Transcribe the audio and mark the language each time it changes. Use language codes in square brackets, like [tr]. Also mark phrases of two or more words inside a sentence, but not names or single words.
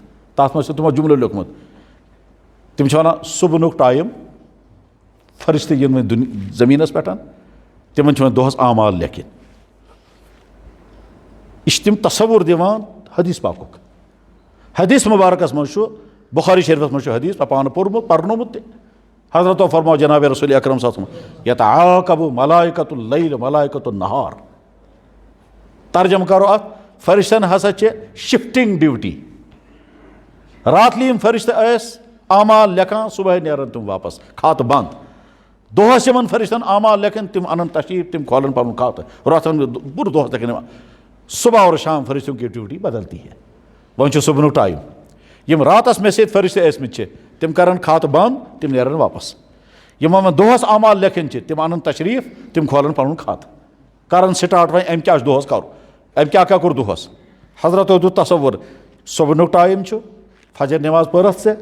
[ks] تَتھ منٛز چھُ تِمو جُملہٕ لیوٚکھمُت. تِم چھِ وَنان صُبحُک ٹایم فرشتہٕ یِن وۄنۍ زٔمیٖنس پٮ۪ٹھ تِمن چھِ وۄنۍ دۄہس اعمال لیکھِتھ. یہِ چھِ تِم تصوُر دِوان حدیث پاکُک. حدیث مُبارکس منٛز چھُ بُخاری شریفس منٛز چھُ حدیث مےٚ پانہٕ پوٚرمُت پرنومُت تہِ. حضرتو فرماو جناب رسول اکرم [ar] صلی اللہ علیہ وسلم یتعاقب ملائکۃ اللیل ملائکۃ النہار. [ks] ترجمہٕ کرو اتھ فرشتن ہسا چھِ [en] shifting duty. [ks] راتلی یِم فرشتہٕ ٲسۍ اعمال لیکھان صبحٲے نیرن تِم واپس کھاتہٕ بنٛد. دۄہس یِمن فرشتن اعمال لیکھن تِم انن تشریٖف تِم کھولن پنُن کھاتہٕ راتن پوٗرٕ دۄہس لیکھن یِوان. [ur] صبح اور شام فرشتوں کی ڈیوٹی بدلتی ہے. [ks] وۄنۍ چھُ صُبحُک ٹایم. یِم راتس مےٚ سۭتۍ فرشتہٕ ٲسۍمٕتۍ چھِ تِم کرن کھاتہٕ بنٛد تِم نیرن واپس. یِمن وۄنۍ دۄہس اعمال لیکھٕنۍ چھِ تِم انن تشریٖف تِم کھولن پنُن کھاتہٕ کرن سٹاٹ وۄنۍ أمۍ کیٛاہ چھُ دۄہس کرُن أمۍ کیٛاہ کوٚر دۄہس. حضرتو دیُت تصوُر صُبحُک ٹایم چھُ فجر نٮ۪ماز پٔرٕتھ ژےٚ.